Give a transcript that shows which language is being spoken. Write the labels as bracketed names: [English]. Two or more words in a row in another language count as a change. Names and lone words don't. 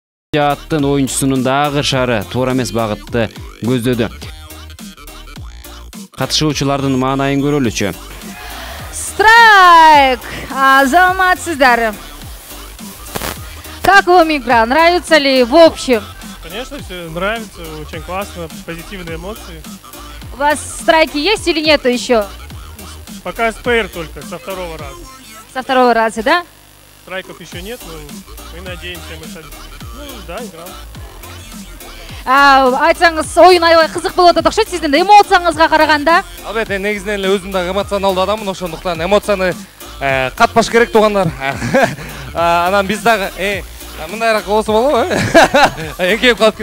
[Kyrgyz] аттын оюнчусунун дагы шары туура эмес багытты көздөдү. Катышуучулардын маанайын көрөлүчү. Страйк! Азаматсыздар. [Russian] Как вам игра? Нравится ли в общем? Конечно, все нравится, очень классно, позитивные эмоции. У вас страйки есть или нету еще? Пока спейр только, со второго раза. Со второго раза, да? Страйков еще нет, но мы надеемся, да, играл. [Kyrgyz] Айтсаңыз, ойын аябай кызык болуп атат окшойт сиздин эмоцияңызга караганда. Албетте, негизинен эле өзүм дагы эмоционалдуу адаммын, ошондуктан эмоцияны катпаш керек туугандар. Анан биз дагы мындайраак болсо болобу? Эңкейип калып.